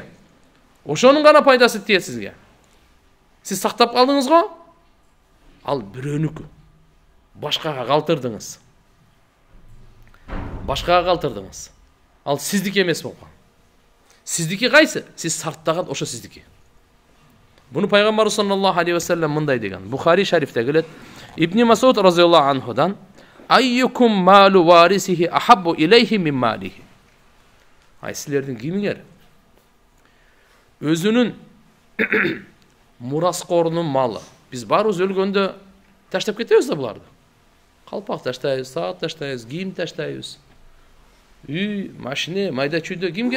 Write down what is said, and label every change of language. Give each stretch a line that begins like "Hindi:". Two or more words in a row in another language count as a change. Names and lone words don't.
Kyrgyz: Ошонун гана пайдасы тиет сизге. Сиз сактап калдыңыз го, ал бирөөнүкү. Башкага калтырдыңыз. Башкага калтырдыңыз. Ал сиздики эмес болгон. Сиздики кайсы? Сиз сарптаган ошо сиздики. Буну пайгамбар
Arabic: صلى الله عليه وسلم
Kyrgyz: мындай деген. Бухари шарифте келет. Ибн Масуд
Arabic: رضي الله عنه-дан: "أيكم مال وارثه أحب إليه من ماله."
Kyrgyz: Ай силердин кимиңер өзүнүн мураскорунун малы. Биз барыбыз өлгөндө таштап кетебиз да буларды. Калпак таштайбыз, саат таштайбыз, кийим таштайбыз. Үй, машина, майда чүйдө кимге?